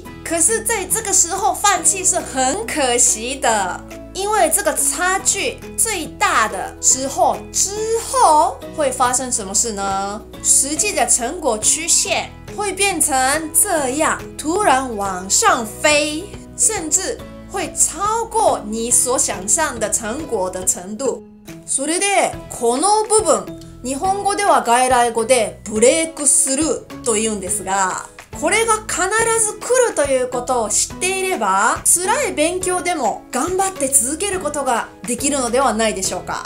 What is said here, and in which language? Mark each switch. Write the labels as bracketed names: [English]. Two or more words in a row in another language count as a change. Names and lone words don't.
[Chinese] 可是在这个时候放弃是很可惜的，因为这个差距最大的时候之后会发生什么事呢？实际的成果曲线会变成这样，突然往上飞，甚至会超过你所想象的成果的程度。 [Japanese] それでこの部分、日本語では外来語でブレイクスルーと言うんですが、これが必ず来るということを知っていれば、辛い勉強でも頑張って続けることができるのではないでしょうか。